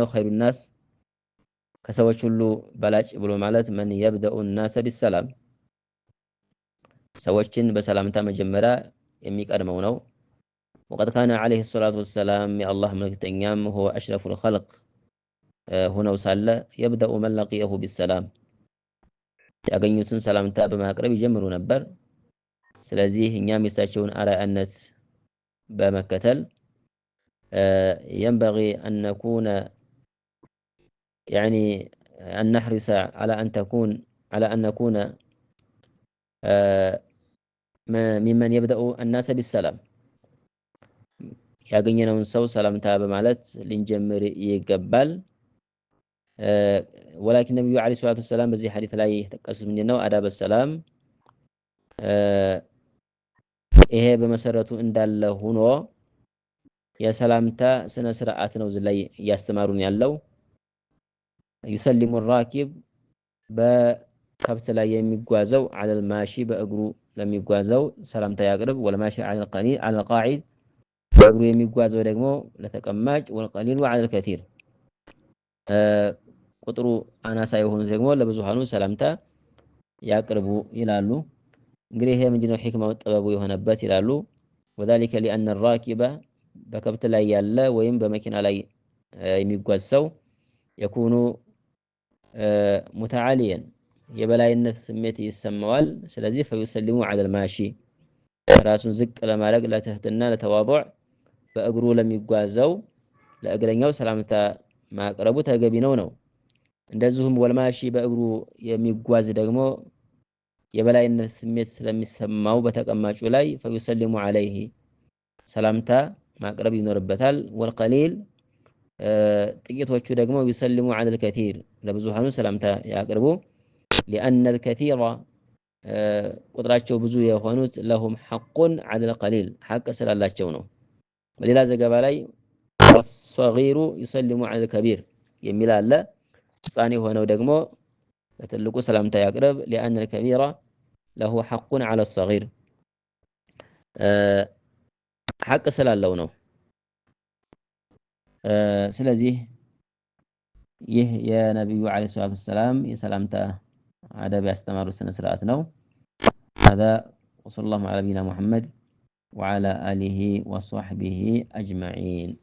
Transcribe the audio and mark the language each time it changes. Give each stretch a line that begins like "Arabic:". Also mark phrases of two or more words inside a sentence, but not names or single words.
Arabic: خير الناس
Amharic: ከሰዎች ሁሉ በላጭ ብሎ ማለት
Arabic: من يبدأ الناس بالسلام
Amharic: ሰዎችን በሰላምታ መጀመሪያ የሚቀድመው ነው።
Arabic: وقد كان عليه الصلاة والسلام
Amharic: የአላህ መልእክተኛም
Arabic: هو أشرف الخلق
Amharic: ሆነው ሳለ
Arabic: يبدأ من لقيه بالسلام
Amharic: ያገኙትን ሰላምታ በማቅረብ ይጀምሩ ነበር። ስለዚህ እኛም የእሳቸውን አርአያነት በመከተል
Arabic: ينبغي أن نكون يعني أن نحرص على أن نكون ممن يبدأ الناس بالسلام
Amharic: ያገኘነውን ሰው ሰላምታ በማለት ልንጀምር ይገባል። ወላኪን ነብዩ
Arabic: عليه الصلاة والسلام
Amharic: በዚህ ሐዲስ ላይ የተጠቀሱት ምንድነው?
Arabic: آداب السلام
Amharic: ይሄ በመሰረቱ እንዳለ ሆኖ የሰላምታ ስነ ስርዓት ነው እዚህ ላይ እያስተማሩን ያለው።
Arabic: يسلم الراكب
Amharic: በከብት ላይ የሚጓዘው
Arabic: على الماشي
Amharic: በእግሩ ለሚጓዘው ሰላምታ ያቅርብ።
Arabic: والماشي على القاعد
Amharic: በእግሩ የሚጓዘው ደግሞ ለተቀማጭ
Arabic: والقليل على الكثير
Amharic: ቁጥሩ አናሳ የሆኑት ደግሞ ለብዙሃኑ ሰላምታ ያቅርቡ ይላሉ። እንግዲህ ይሄ ምንድነው ሂክማው ጥበቡ የሆነበት ይላሉ።
Arabic: وذلك لأن الراكب
Amharic: በከብት ላይ ያለ ወይም በመኪና ላይ የሚጓዝ ሰው يكون متعاليا የበላይነት ስሜት ይሰማዋል። ስለዚህ
Arabic: فيسلم على الماشي
Amharic: ራሱን ዝቅ ለማድረግ ለትህትና ለተዋضع በእግሩ ለሚጓዘው ለእግረኛው ሰላምታ ማቅረቡ ተገቢ ነው። እንደዚሁም ወልማሺ በእግሩ የሚጓዝ ደግሞ የበላይነት ስሜት ስለሚሰማው በተቀማጩ ላይ
Arabic: فيسلم عليه
Amharic: ሰላምታ ማቅረብ ይኖርበታል። ወልቀሊል ጥቂቶቹ ደግሞ
Arabic: يسلم على الكثير
Amharic: ለብዙሃኑ ሰላምታ ያቅርቡ።
Arabic: لأن الكثير
Amharic: ቁጥራቸው ብዙ የሆኑት
Arabic: لهم حق على القليل
Amharic: ሐቅ ስላላቸው ነው። በሌላ ዘገባ ላይ
Arabic: الصغير يسلم على الكبير
Amharic: የሚል አለ። ሕፃን የሆነው ደግሞ ለትልቁ ሰላምታ ያቅርብ።
Arabic: لأن الكبير له حق على الصغير
Amharic: ሐቅ ስላለው ነው። ስለዚህ ይህ የነብዩ
Arabic: عليه الصلاة والسلام
Amharic: የሰላምታ አደብ ያስተማሩት ስነ ስርዓት ነው።
Arabic: هذا وصلى الله على نبينا محمد وعلى آله وصحبه أجمعين.